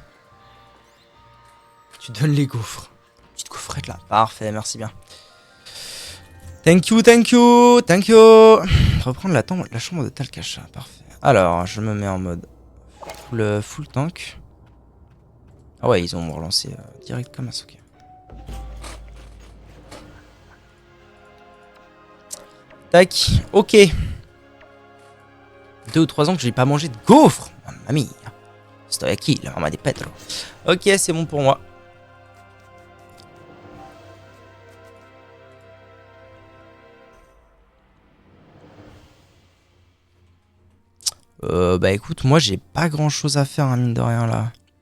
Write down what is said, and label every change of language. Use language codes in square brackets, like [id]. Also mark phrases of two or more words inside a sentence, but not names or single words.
[fr] Tu donnes les gaufres. Petite gaufrette là. Parfait, merci bien. [en] Thank you. [fr] Reprendre la chambre de Talcacha. Parfait. Alors, je me mets en mode [en] full tank. [fr] Ah ouais, ils ont relancé direct comme ça. Ok. Tac. Ok. 2 ou 3 ans que j'ai pas mangé de gaufres. [it] Mamma mia. Sto aquí, la mamma di Petro. [fr] Ok, c'est bon pour moi. Bah écoute, moi j'ai pas grand chose à faire, hein, mine de rien là.